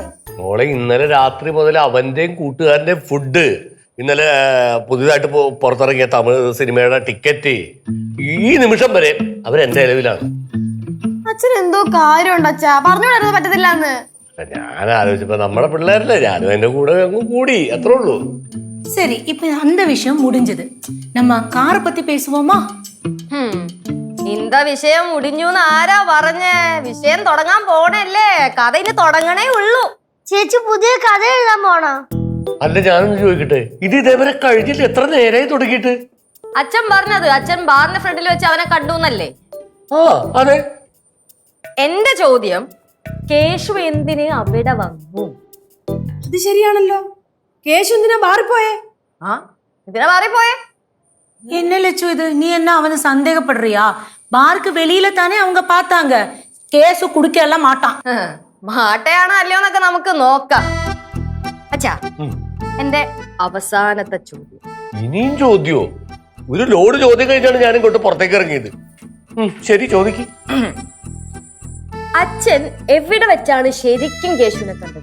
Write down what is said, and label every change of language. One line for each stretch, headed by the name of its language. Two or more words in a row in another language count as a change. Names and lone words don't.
Malayalam: മോളെ, ഇന്നലെ രാത്രി മുതൽ അവന്റെയും കൂട്ടുകാരന്റെയും ഫുഡ്, ഇന്നലെ പുതിയതായിട്ട് പുറത്തിറങ്ങിയ തമിഴ് സിനിമയുടെ ടിക്കറ്റ്, ഈ നിമിഷം വരെ അവരെന്റെ നിലവിലാണ്. അച്ഛൻ എന്തോ കാര്യമുണ്ട് അച്ഛാ, പറഞ്ഞുകൊണ്ടിരുന്നത് പറ്റത്തില്ല എന്ന്. ഞാൻ ആലോചിച്ചപ്പോ നമ്മുടെ പിള്ളേരല്ലേ, ഞാനും എന്റെ കൂടെ അങ്ങ് കൂടി, അത്രേ ഉള്ളൂ.
Tamil: சரி இப்ப அந்த விஷயம் முடிஞ்சது. நம்ம காரை பத்தி பேசுவோமா?
Malayalam: ഇന്ത വിഷയം മുടിഞ്ഞൂന്ന് ആരാ പറഞ്ഞേ? വിഷയം തുടങ്ങാൻ പോണല്ലേ, കഥ ഇനി തുടങ്ങണേ ഉള്ളൂ. ചേച്ചി പുതിയ കഥ എഴുതാൻ പോണോ? അല്ല, ഞാനൊന്ന് ചോദിക്കട്ടെ, ഇത് ഇതേവരെ കഴിഞ്ഞിട്ട് എത്ര നേരമായി തുടങ്ങിയിട്ട്? അച്ഛൻ പറഞ്ഞത് അച്ഛൻ ബാറിന്റെ ഫ്രണ്ടിൽ വെച്ച് അവനെ കണ്ടു എന്നല്ലേ? ആ അതെ. എന്റെ ചോദ്യം, കേശു എന്തിന് അവിടെ വന്നു? അത് ശരിയാണല്ലോ. കേശു എന്തിനാ മാറിപ്പോയേ? ആ എന്തിനാ മാറിപ്പോയേ?
Tamil: என்ன லட்சு இது, நீ என்ன அவனை சந்தேகப்படுறியா? பாருக்கு வெளியில தானே அவங்க பார்த்தாங்க. கேசு குடிக்கலாம் மாட்டான்.
Malayalam: മാട്ടയാണോ അല്ലയോ എന്നൊക്കെ നമുക്ക് നോക്കാം. അച്ഛാ, എന്റെ അവസാനത്തെ ചോദ്യം. ഇനിയും ചോദ്യോ? ഒരു ലോഡ് ചോദ്യം കഴിഞ്ഞാണ് ഞാൻ ഇങ്ങോട്ട് പുറത്തേക്ക് ഇറങ്ങിയത്. ശരി, ചോദിക്ക്. അച്ഛൻ എവിടെ വെച്ചാണ് ശരിക്കും കേശുവിനെ കണ്ടത്?